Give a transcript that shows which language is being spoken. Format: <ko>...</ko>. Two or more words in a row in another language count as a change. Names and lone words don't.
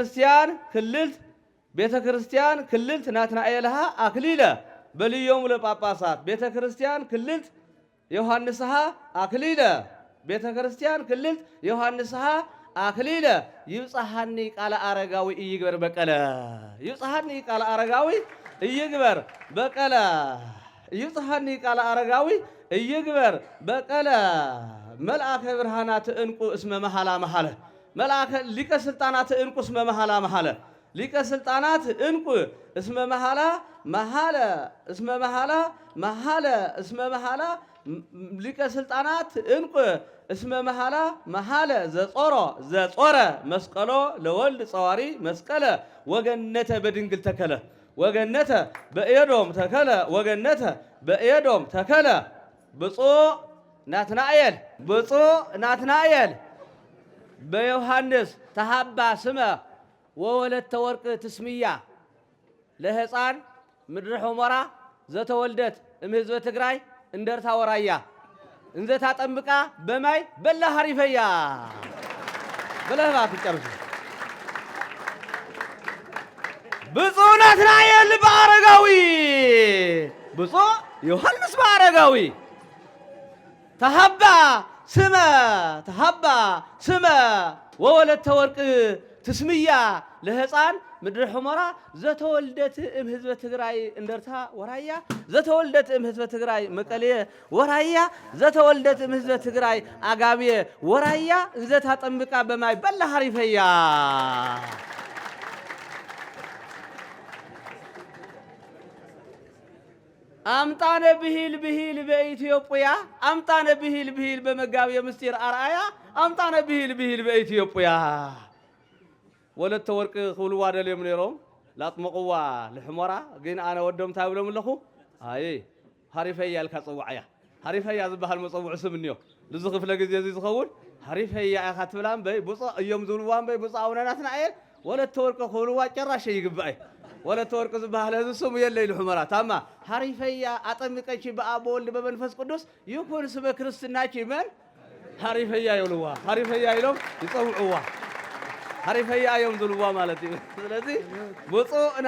<gez>ክርስቲያን ክልልት ናትናኤልሃ አክሊለ በልዮሙ ለጳጳሳት ቤተ ክርስቲያን ክልልት ዮሐንስሃ አክሊለ ቤተ ክርስቲያን ክልልት ዮሐንስሃ አክሊለ ይብጽሐኒ ቃለ አረጋዊ እይግበር በቀለ ይብጽሐኒ ቃለ አረጋዊ እይግበር በቀለ ይብጽሐኒ ቃለ አረጋዊ እይግበር በቀለ መልአከ ብርሃናት እንቁ እስመ መሐላ መሐለ መልአከ ሊቀ ስልጣናት እንቁ እስመ መሐላ መሐለ ሊቀ ስልጣናት እንቁ እስመ መሐላ መሐለ እስመ መሐላ መሐለ እስመ መሐላ ሊቀ ስልጣናት እንቁ እስመ መሐላ መሐለ ዘጾረ መስቀሎ ለወልድ ጸዋሪ መስቀለ ወገነተ በድንግል ተከለ ወገነተ በኤዶም ተከለ ወገነተ በኤዶም ተከለ ብፁዕ ናትናኤል በዮሐንስ ተሃባ ስመ ወወለተ ወርቅ ትስምያ ለሕፃን ምድረ ሑመራ ዘተወልደት እምህዝበ ትግራይ እንደርታ ወራያ እንዘ ታጠምቃ በማይ በላ ሐሪፈያ</gez> <am>ብለህ እባክህ ጨርሱ።</am> <gez>ብፁዕ ናትናኤል በአረጋዊ ብፁዕ ዮሐንስ በአረጋዊ ተሃባ ስመ ወወለተ ወርቅ ትስምያ ለሕፃን ምድረ ሑመራ ዘተወልደት እምህዝበ ትግራይ እንደርታ ወራያ ዘተወልደት እምህዝበ ትግራይ መቀሌ ወራያ ዘተወልደት እምህዝበ ትግራይ አጋብየ ወራያ እንዘ ታጠምቃ በማይ በላ ሐሪፈያ አምጣነ ብሂል በኢትዮጵያ አምጣነ ብሂል በመጋብየ ምስጢር አርአያ አምጣነ ብሂል በኢትዮጵያ ወለተ ወርቅ</gez> <ti>ክብልዋ ደልዮም ነይሮም ላጥመቕዋ ልሕመራ ግን ኣነ ወዶም እንታይ ብሎም ኣለኹ ኣይ ሃሪፈያ ኢልካ ፅዋዕያ ሃሪፈያ ዝበሃል መፀውዒ ስም እኒኦ ንዚ ክፍለ ግዜ እዚ ዝኸውን ሃሪፈያ ኢኻ ትብላ እምበይ ብፁዕ እዮም ዝብልዋ እምበይ ብፁዕ ኣቡነ ናትናኤል ወለተ ወርቂ ክብልዋ ጨራሽ ይግባእ ወለተ ወርቂ ዝበሃል ህዚ ስሙ የለይ ልሕመራ ታማ ሃሪፈያ ኣጠምቀቺ በኣብ ወልድ በመንፈስ ቅዱስ ይኩን ስመ ክርስትናቺ መን ሃሪፈያ ይብልዋ ሃሪፈያ ኢሎም ይፀውዕዋ ሃሪፈያ እዮም ዝብልዋ ማለት እዩ። ስለዚ ብፁዕ</ti>